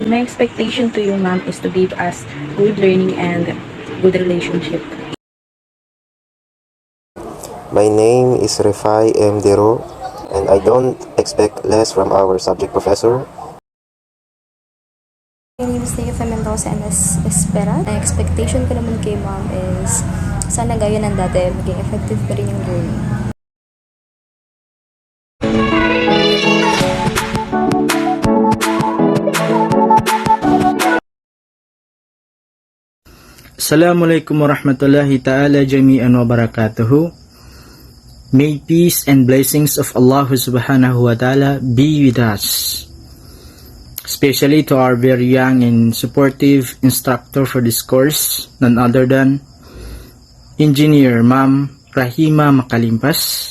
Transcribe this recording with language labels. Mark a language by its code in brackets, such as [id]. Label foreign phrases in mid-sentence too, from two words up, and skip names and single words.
[en] My expectation to you, ma'am, is to give us good learning and good relationship. My name is Refai M. Dero, and I don't expect less from our subject professor. My name is Lyka Mendoza and Espera. [tl] Ang expectation ko naman kay ma'am is sana gaya ng dati, maging effective pa rin yung learning. [ar] السلام عليكم ورحمة الله تعالى جميعا وبركاته. [en] May peace and blessings of Allah [ar] سبحانه وتعالى [en] be with us. Especially to our very young and supportive instructor for this course, none other than Engineer Ma'am Rahima Macalimpas.